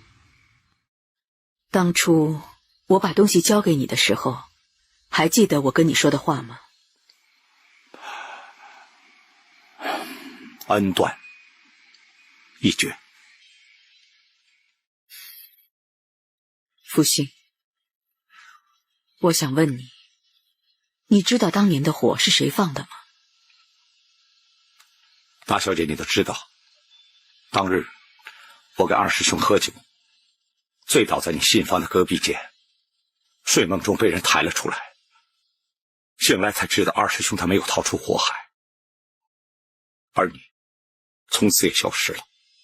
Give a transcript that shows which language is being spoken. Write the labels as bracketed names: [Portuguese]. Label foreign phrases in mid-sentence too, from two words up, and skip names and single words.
[Chinese] 當初我把東西交給你的時候，還記得我跟你說的話嗎？恩斷義絕。福星，我想問你，你知道當年的火是誰放的嗎？大小姐，你都知道，當日我跟二師兄喝酒，醉倒在你新房的隔壁間，睡夢中被人抬了出來，醒來才知道二師兄他沒有逃出火海，而你從此也消失了。